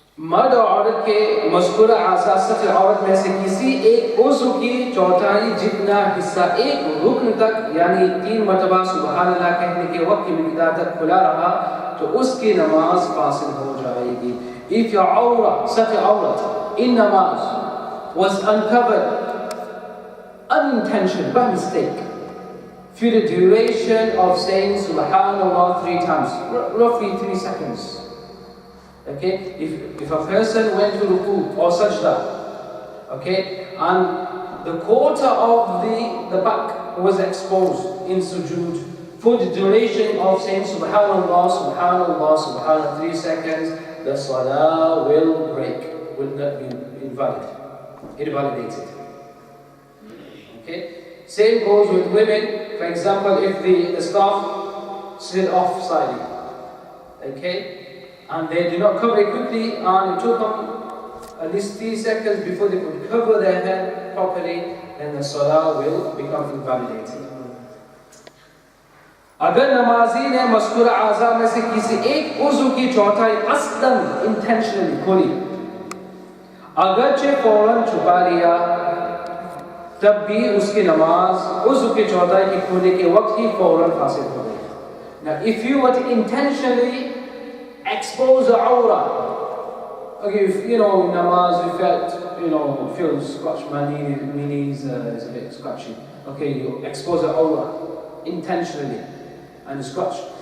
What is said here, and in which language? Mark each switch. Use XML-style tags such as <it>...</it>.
<hi>मर्द और औरत के मज़कूरा आज़ा सत्र औरत में से किसी एक उज़्व की चौथाई जितना हिस्सा एक रुकन तक यानी 3 मरतबा सुबहान अल्लाह कहने के वक्त की मिक़दार तक खुला रहा तो उसकी नमाज फासिल हो जाएगी.</hi> <en>If your awra, such an awra in namaz was uncovered unintentionally, by mistake, through the duration of saying Subhanallah 3 times, roughly 3 seconds. Okay, if a person went to ruku or sajda, okay, and the quarter of the back was exposed in sujood for the duration of saying Subhanallah, Subhanallah, Subhanallah 3 seconds, the salah will break, will not be invalid, invalidated. Okay, same goes with women. For example, if the scarf slid off slightly, okay, and they did not cover it quickly, and it took them at least 3 seconds before they could cover their head properly, then the salah will become invalidated.</en> <hi>अगर नमाजी ने मज़कूरा आज़ा में से किसी एक उज़्व की चौथाई क़स्दन intentionally खोली, अगरचे फौरन छुपा लिया, तब भी उसकी नमाज उज़्व की चौथाई के खोलने के वक्त ही फौरन फासिल हो गई.</hi> <en>Now, if you were to intentionally expose the awra, okay, if you know in namaz you felt feel scratch, my knees is a bit scratchy. Okay, you expose your awrah intentionally and scratch.</en>